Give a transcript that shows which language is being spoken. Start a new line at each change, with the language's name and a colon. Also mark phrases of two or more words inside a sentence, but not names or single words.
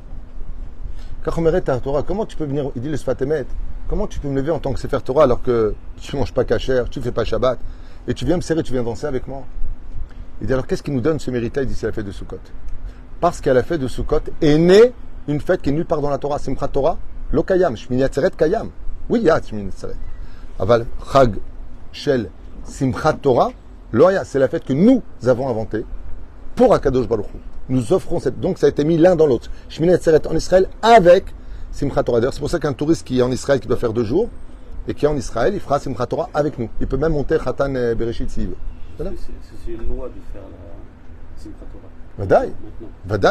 French: Comment tu peux venir, il dit le Sfat Emet, comment tu peux me lever en tant que
Hebrew: ספר תורה
French: alors que tu ne manges pas kasher, tu ne fais pas Shabbat, et tu viens me serrer, tu viens danser avec moi? Il dit alors qu'est-ce qui nous donne ce mérite-là? Il dit c'est la fête de Sukkot. Parce qu'à la fête de Sukkot est née une fête qui est nulle part dans la Torah, Simchat Torah,
Hebrew: לא קיים, שמיני עצרת קיים.
French: Oui, il y a
Hebrew: שמיני עצרת. אבל חג של שמחת תורה לא היה,
French: c'est la fête que nous avons inventée pour
Hebrew: הקדוש ברוך הוא.
French: Nous offrons cette. Donc ça a été mis l'un dans l'autre. Shmini Atzeret en Israël avec Simchat Torah. D'ailleurs, c'est pour ça qu'un touriste qui est en Israël, qui doit faire 2 jours, et qui est en Israël, il fera Simchat Torah avec nous. Il peut même monter
Hebrew: חתן בראשית
French: s'il veut. Voilà. C'est une loi de faire la Simchat Torah.